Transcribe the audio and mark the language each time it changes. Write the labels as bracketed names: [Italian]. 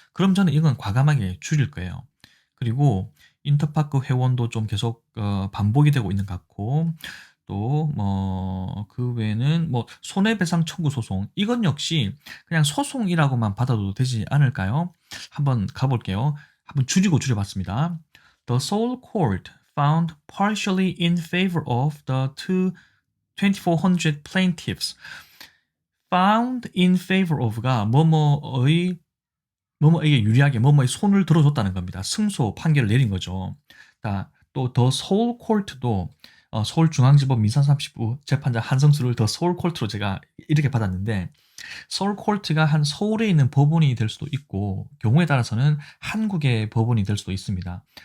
[Korean] 그럼 저는 이건 과감하게 줄일 거예요. 그리고 인터파크 회원도 좀 계속 반복이 되고 있는 것 같고 또 그 외에는 손해배상 청구 소송 이건 역시 그냥 소송이라고만 받아도 되지 않을까요? 한번 가볼게요. 한번 줄여봤습니다. [English] The Seoul Court found partially in favor of the 2,400 plaintiffs. found in favor of [Korean] 가 뭐뭐에게 유리하게 뭐뭐의 손을 들어줬다는 겁니다. 승소 판결을 내린 거죠. 또 더 서울 콜트도 서울중앙지법 민사30부 재판장 한성수를 더 서울 콜트로 제가 이렇게 받았는데 서울 콜트가 한 서울에 있는 법원이 될 수도 있고 경우에 따라서는 한국의 법원이 될 수도 있습니다.